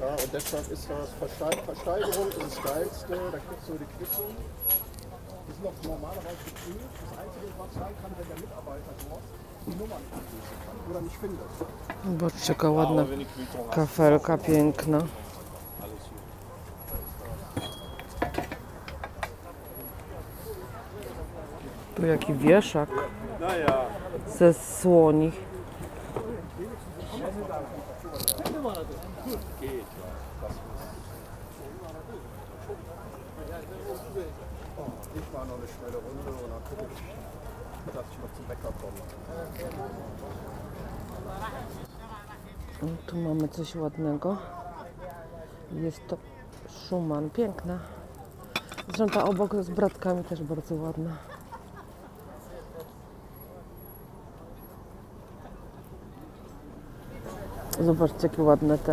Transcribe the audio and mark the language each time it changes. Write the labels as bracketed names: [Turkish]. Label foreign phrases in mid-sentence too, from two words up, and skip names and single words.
[German] deshalb ist das Versteigerung das Geilste. Da kriegst du die Quittung. Die sind auch normalerweise geprüft. Das Einzige, was sein kann, wenn der Mitarbeiter dort die Nummern nicht lesen kann oder nicht findet. [Polish] Zobaczcie, jaka ładna kafelka, piękna. Tu jaki wieszak ze słoni. [German] Ich war noch eine schnelle Runde und dann gucke ich, dass ich noch zum Bäcker komme. [Polish] Tu mamy coś ładnego. Jest to Schumann, piękna. Zresztą ta obok z bratkami też bardzo ładna. Zobaczcie, jakie ładne te.